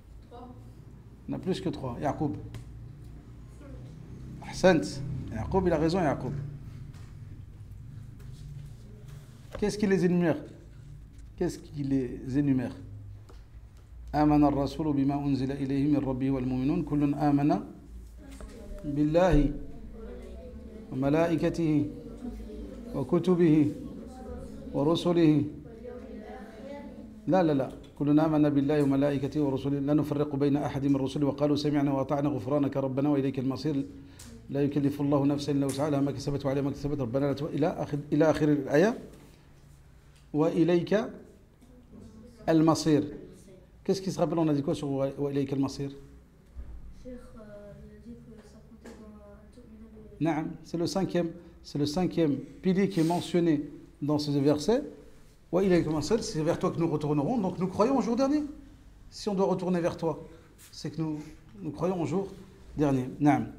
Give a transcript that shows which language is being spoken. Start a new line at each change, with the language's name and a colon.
French: 3. On a plus que 3. Yaqub. Ahsant. Yaqub, il a raison, Yaqub. Qu'est-ce qui les énumère? Qu'est-ce qui les énumère?
Arabic: آمن الرسول بما أنزل إليه من ربه والمؤمنون كل آمن بالله وملائكته وكتبه ورسله لا كل آمن بالله وملائكته ورسله لا نفرق بين أحد من رسله وقالوا سمعنا وأطعنا غفرانك ربنا وإليك المصير لا يكلف الله نفسا إلا وسعها ما كسبت وعليها ما كسبت ربنا إلى آخر الآية وإليك المصير.
French: Qu'est-ce qui se rappelle? On a dit quoi sur
Arabic: وإليك المصير?
French: Naam, c'est le cinquième pilier qui est mentionné dans ce verset.
Arabic: وإليك المصير,
French: c'est vers toi que nous retournerons. Donc nous croyons au jour dernier. Si on doit retourner vers toi, c'est que nous croyons au jour dernier. Naam.